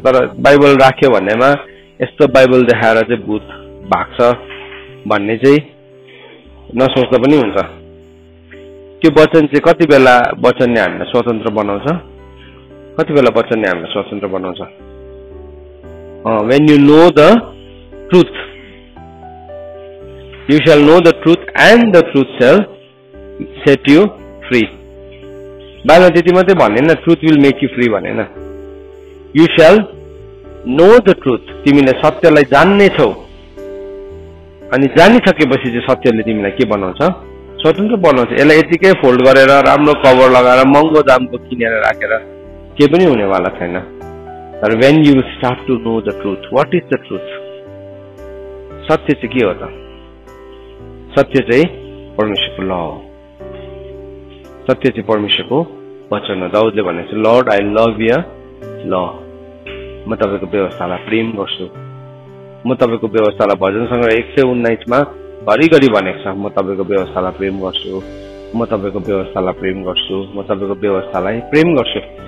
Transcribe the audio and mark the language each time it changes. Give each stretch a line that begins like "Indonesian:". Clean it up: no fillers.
Nepali: तर बाइबल राख्यो भन्नेमा यस्तो बाइबल देखाएर चाहिँ भूत भाग्छ भन्ने चाहिँ नसोच्दा पनि हुन्छ। त्यो वचन चाहिँ कति बेला वचनले हामीलाई स्वतन्त्र बनाउँछ, कति बेला वचनले हामीलाई स्वतन्त्र बनाउँछ?
English: When you know the truth, you shall know the truth and the truth shall set you free.
Nepali: बाइबलमा त्यति मात्रै भनेन,
English: truth will make you free
Nepali: भनेन।
English: you shall know the truth,
Nepali: तिमीले सत्यलाई जान्ने छौ। अनि जानिसकेपछि चाहिँ सत्यले तिमीलाई के बनाउँछ? स्वतन्त्र बनाउँछ। यसलाई यतिकै फोल्ड गरेर राम्रो कभर लगाएर महँगो दामको किनेर राखेर केही पनि हुनेवाला छैन।
English: तर when you start to know the truth, what is the truth?
Nepali: सत्य चाहिँ के हो त? सत्य चाहिँ परमेश्वरको ल हो। सत्य चाहिँ परमेश्वरको वचन हो। दाउदले भनेको छ,
English: Lord I love your law,
Nepali: म तपाईँको व्यवस्थालाई प्रेम गर्छु। म तपाईँको व्यवस्थालाई भजन सङ्ग्रह 119 मा घरिघरि भनेको छ, म तपाईँको व्यवस्थालाई प्रेम गर्छु, म तपाईँको व्यवस्थालाई प्रेम गर्छु, म तपाईँको व्यवस्थालाई प्रेम गर्छु।